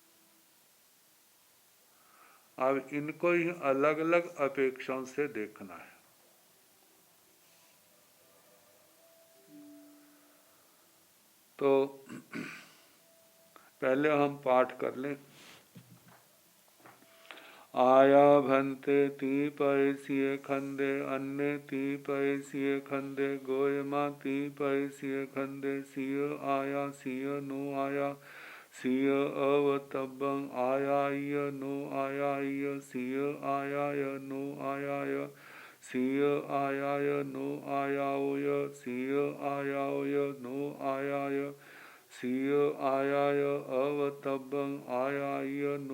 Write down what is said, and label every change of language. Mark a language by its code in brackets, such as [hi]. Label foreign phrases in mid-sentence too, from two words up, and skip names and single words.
[hi] अब इनको ही अलग अलग अपेक्षाओं से देखना है। तो पहले हम पाठ कर लें। [pra] आया भंते ती पैसिए खंदे, अन्य ती पैसिए खंदे, गोयमा ती पैसिए खंदे, सिय आया सिय नो आया, सिय अवतब्बं आयाय नो आयाय, सिय आयाय नो आयाय, सिय आयाय नो आयाय, सिय आयाय नो आयाय, सिय आयाय अवतब्बं आयाय नो